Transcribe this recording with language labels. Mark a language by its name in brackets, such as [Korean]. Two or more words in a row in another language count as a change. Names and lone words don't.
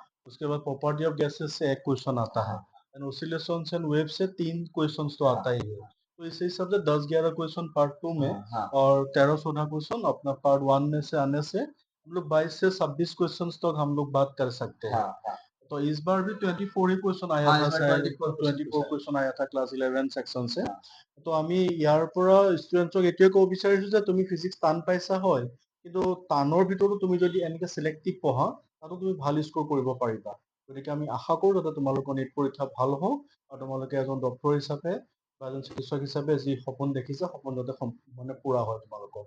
[Hindi] उसके बाद [English] property of gases [Hindi] से 1 क्वेश्चन आता है। [English] and oscillations and wave [Hindi] से 3 क्वेश्चन तो आता ही है। तो इस हिसाब से 10-11 क्वेश्चन पार्ट 2 में हाँ, और 13-14 क्वेश्चन अपना पार्ट 1 में से आने से हम लोग 22 से 26 क्वेश्चन तक हम लोग बात कर सकते हैं। हाँ, तो इस बार भी 24 ही क्वेश्चन आया हाँ, था, इसमें शायद 24 क्वेश्चन आया था क्लास 11 सेक्शन से। [Assamese] তো আমি ইয়াৰ পৰা ষ্টুডেণ্টছক এইটোৱে ক'ব বিচাৰিছো যে তুমি ফিজিক্স টান পাইছা হয়, কিন্তু টানৰ ভিতৰতো তুমি যদি এনেকে চিলেক্টিভ পঢ়া তাতো তুমি ভাল স্ক'ৰ কৰিব পাৰিবা। গতিকে আমি আশা কৰোঁ যাতে তোমালোকৰ নীট পৰীক্ষা ভাল হওক আৰু তোমালোকে এজন ডক্তৰ হিচাপে বা এজন চিকিৎসক হিচাপে যি সপোন দেখিছা সপোন যাতে মানে পূৰা হয় তোমালোকৰ।